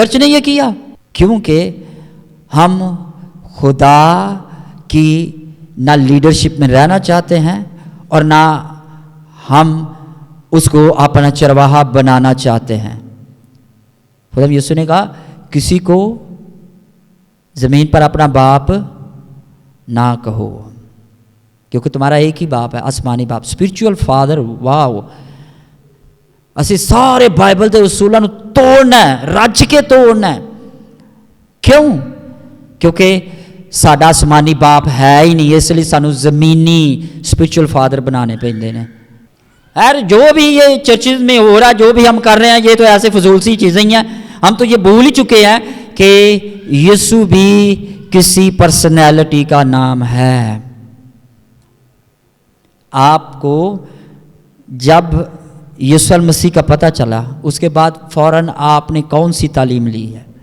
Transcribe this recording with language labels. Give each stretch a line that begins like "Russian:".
Hindi: Church ने यह किया क्योंकि हम खुदा की ना लीडरशिप में रहना चाहते हैं और ना हम उसको अपना चरवाहा बनाना चाहते हैं। खुदा यीशु ने कहा किसी को ज़मीन पर अपना बाप ना कहो,
Punjabi: ਕਿਉਂਕਿ ਤੁਹਾਡਾ ਇੱਕ ਹੀ ਬਾਪ ਹੈ, ਆਸਮਾਨੀ ਬਾਪ, ਸਪਿਰਚੁਅਲ ਫਾਦਰ। ਵਾਓ, ਅਸੀਂ ਸਾਰੇ ਬਾਈਬਲ ਦੇ ਉਸੂਲਾਂ ਨੂੰ ਤੋੜਨਾ ਹੈ, ਰੱਜ ਕੇ ਤੋੜਨਾ ਹੈ। ਕਿਉਂ? ਕਿਉਂਕਿ ਸਾਡਾ ਆਸਮਾਨੀ ਬਾਪ ਹੈ ਹੀ ਨਹੀਂ, ਇਸ ਲਈ ਸਾਨੂੰ ਜ਼ਮੀਨੀ स्पिरिचुअल फादर बनाने पैंदे ने।
Hindi: यार जो भी ये चर्चिज में हो रहा, जो भी हम कर रहे हैं, ये तो ऐसे फजूल सी चीज़ें ही हैं। हम तो ये भूल ही चुके हैं कि यीशु भी किसी पर्सनैलिटी का नाम है। आपको जब यीशु मसीह का पता चला, उसके बाद फ़ौरन आपने कौन सी तालीम ली है?